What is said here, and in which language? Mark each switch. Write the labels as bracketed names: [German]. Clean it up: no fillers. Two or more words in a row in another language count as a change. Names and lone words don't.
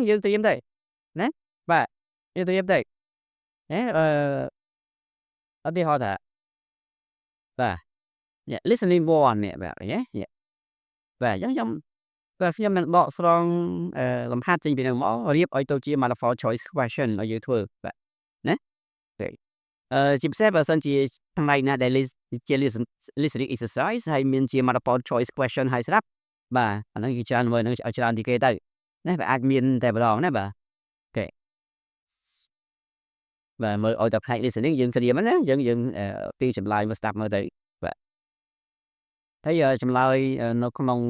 [Khmer] យើងត្រៀមទៅណាបាទយើងត្រៀមទៅណាឧទាហរណ៍ថាបាទ listening 1នេះបាទណាបាទអញ្ចឹងខ្ញុំនឹងដកស្រ ង់លំហាត់ចេញពីហ្នឹងមករៀបឲ្យទៅជា [English] multiple choice question [Khmer] ឲ្យយើងធ្វើបាទណាជាពិសេសបើសិនជាផ្នែកណាដែលជា [English] listening exercise [Khmer] ហើយមានជា [English] multiple choice question [Khmer] ហើយស្រាប់បាទអាហ្នឹងគឺច្រើនមើលនឹងឲ្យច្រើនទីគេទៅណាវាអាចមានតែម្ដងណាបាទអូខេបាទមើលឲ្យតែផ្នែក listening យើងត្រៀមណាយើងពីចម្លើយមកស្ដាប់មើលទៅបាទហើយចម្លើយនៅក្នុង